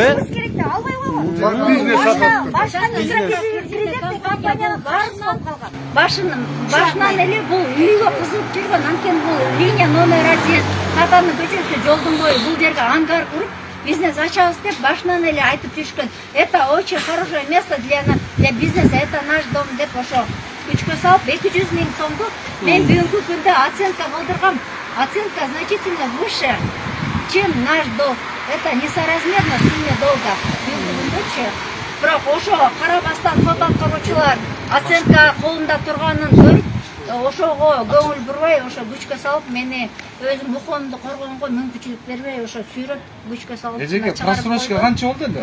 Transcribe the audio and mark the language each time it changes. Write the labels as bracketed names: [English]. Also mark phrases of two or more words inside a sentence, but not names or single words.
[Kyrgyz] Алыш керек деп албай койгон. Бизнес сатып. Кредиттик компаниянын баарысынан калган. Башынан эле бул үйгө кызып жүргөн, анткени бул линия номер 1 Татардын көчөсү жолдун бою бул жерге ангар куруп бизнес ачабыз деп башынан эле айтып жүрүшкөн. [Russian] Это очень хорошее место для бизнеса, это наш дом [Kyrgyz] деп ошо күчкө салып 200 миң сомду мен бүгүнкү күндө оценка кылдыргам. [Russian] Оценка значительно выше, чем наш долг. Это несоразмерно сумме долга. [Kyrgyz] Бүгүнкү күндөчү. Бирок ошо карабастан сот аткаруучулар оценка колунда турганын көрүп, ошого көңүл бурбай, ошо күчкө салып мени өзүм укугумду коргонго мүмкүнчүлүк бербей, ошо сүйрөп күчкө салып. Эжеге просрочка канча болду энди?